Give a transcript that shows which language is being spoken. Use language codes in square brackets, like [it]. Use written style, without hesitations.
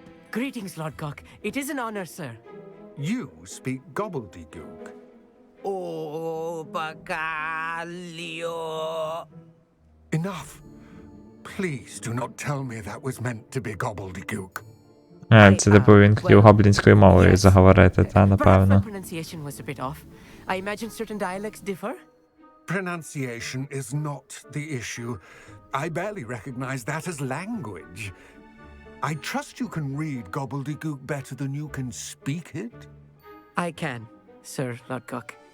[en] Greetings, Lord Cock. It is an honor, sir. You speak gobbledygook. Oh, Bacalio. Enough. Please do not tell me that was meant to be gobbledygook. [uk] Це типу він хотів гоблінською мовою заговорити, та, [en] Perhaps my [uk] напевно. [en] pronunciation was a bit off. I imagine certain dialects differ. Pronunciation is not the issue. I barely recognize that as language. I trust you can read gobbledygook better than you can speak it? I can, Sir Lodgok.